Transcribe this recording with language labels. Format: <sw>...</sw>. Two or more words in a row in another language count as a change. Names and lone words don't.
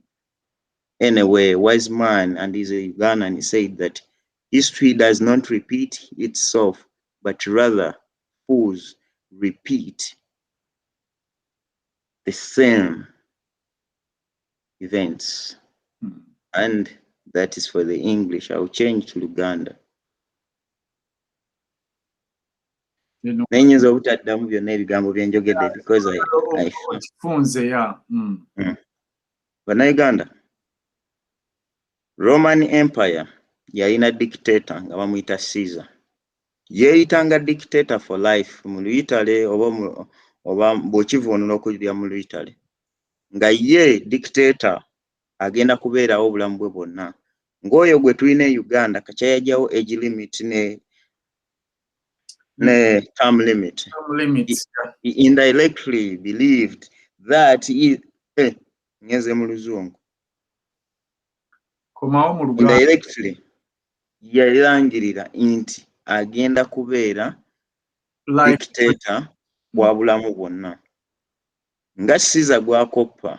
<en>Anyway, wise man, and he's a Ugandan, he said that history does not repeat itself, but rather fools repeat the same events. And that is for the English. I'll change to Luganda.</en> <lg>Nenyinza obutaddamu byonna ebigambo bye njogedde</lg> <en>because I</en> <lg>Bannayuganda, Roman Empire yalina dictator nga bamuyita Caesar. Yeeyitanga</lg> <en>dictator for life</en> <lg>mu Italy oba bw'okivuunula okulya mu Italy. Nga ye dictator agenda kubeerawo obulamu bwe bwonna. Ng'oyo gwe tulina e Uganda kakyayajjawo</lg> <en>age limit</en> <lg>ne</lg> <en>term limit.</en> <lg>He indirectly believed that he ngeze mu luzungu. Indirectly yalangirira nti agenda kubeera dictator wa bulamu bwonna. Nga Caesar gwakoppa.</lg>